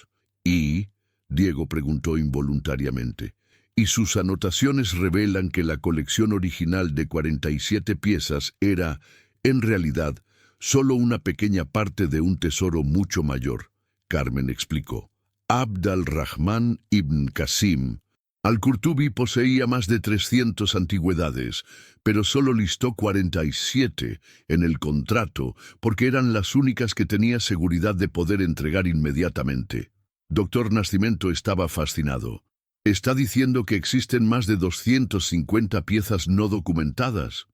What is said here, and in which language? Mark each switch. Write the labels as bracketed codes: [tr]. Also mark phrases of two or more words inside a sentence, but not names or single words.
[es] ¿Y? Diego preguntó involuntariamente. Y sus anotaciones revelan que la colección original de 47 piezas era, en realidad, solo una pequeña parte de un tesoro mucho mayor. Carmen explicó. Abd al-Rahman ibn Qasim al-Qurtubi poseía más de 300 antigüedades, pero solo listó 47 en el contrato porque eran las únicas que tenía seguridad de poder entregar inmediatamente. Doctor Nascimento estaba fascinado. ¿Está diciendo que existen más de 250 piezas no documentadas?